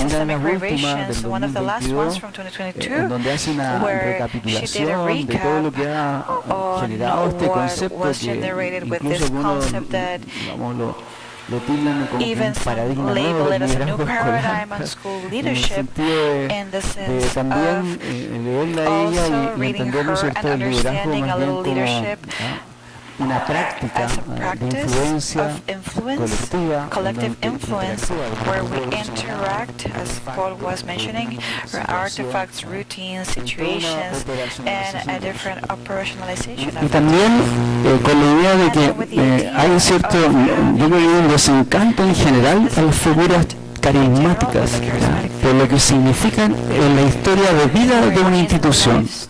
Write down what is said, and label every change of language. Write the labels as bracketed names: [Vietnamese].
[Spanish] Una de las últimas del 2022, en donde hace una recapitulación de todo lo que ha generado este concepto, que incluso algunos, digamos, lo tildan como un paradigma nuevo del liderazgo escolar, en el sentido de también leerla a ella y entender, ¿no es cierto?, el liderazgo más bien como una práctica de influencia colectiva, [English] collective influence, where we interact, as Paul was mentioning, artifacts, routines, situations, and a different operationalization of [Spanish] y también con la idea de que hay un cierto, yo creo que un desencanto en general a las figuras carismáticas, por lo que significan en la historia de vida de una institución.